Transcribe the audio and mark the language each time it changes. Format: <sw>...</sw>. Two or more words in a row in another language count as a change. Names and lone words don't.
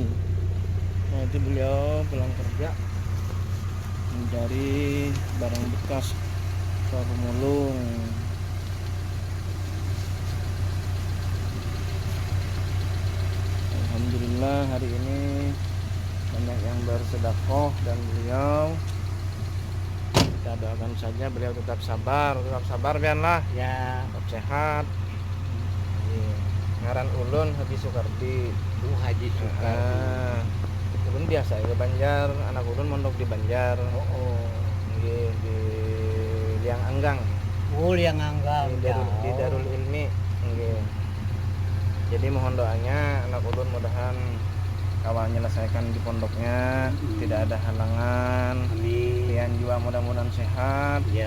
<id>Nah, itu beliau pulang kerja mencari barang bekas ke pemulung. Alhamdulillah hari ini banyak yang bersedekah dan beliau, kita doakan saja beliau tetap sabar Pian lah Ya, tetap sehat.</id> <bjn>Ngaran ulun Haji Soekardi.</bjn> <id>Haji Soekardi.</id> <bjn>Ulun biasa ya Banjar, anak ulun mondok di Banjar. Nggih, di Liang Anggang. Yang anggap Di Darul Ilmi. Nggih. Jadi mohon doanya anak ulun mudahan awal menyelesaikan di pondoknya, tidak ada halangan.</bjn> <id>Amin.</id> <bjn>Pian juga mudah-mudahan sehat.</bjn> <id>Ya.</id>